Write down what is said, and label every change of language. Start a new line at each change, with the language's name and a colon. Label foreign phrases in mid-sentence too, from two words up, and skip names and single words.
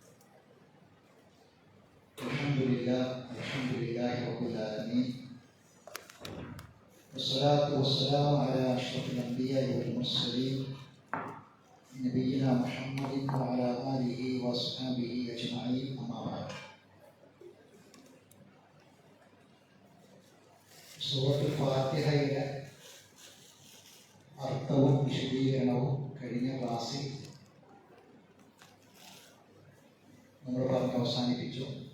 Arabic: الحمد لله رب العالمين، والصلاة والسلام على أشرف الأنبياء والمرسلين نبينا محمد وعلى آله وأصحابه أجمعين، أما بعد.
Malayalam: സൂറത്തുൽ ഫാത്തിഹയുടെ അർത്ഥവും വിശദീകരണവും കഴിഞ്ഞ ക്ലാസ്സിൽ നമ്മൾ പറഞ്ഞ് അവസാനിപ്പിച്ചു.